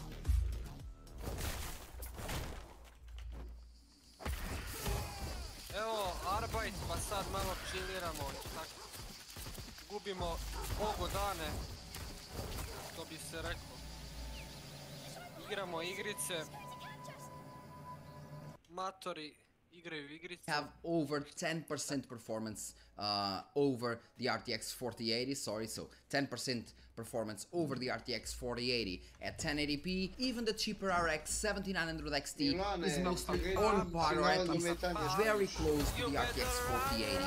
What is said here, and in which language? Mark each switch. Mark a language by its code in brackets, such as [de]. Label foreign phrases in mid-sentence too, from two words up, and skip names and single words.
[sr] Evo, arbajt, pa sad malo chilliramo, tako. Gubimo bogo dane, što bi se reklo. Igramo igrice. Matori igraju igrice. [en] Have over 10% performance over the RTX 4080, sorry, so 10% performance over the RTX 4080 at 1080p. Even the cheaper RX 7900 XT is mostly on par, or at least very close to the RTX 4080.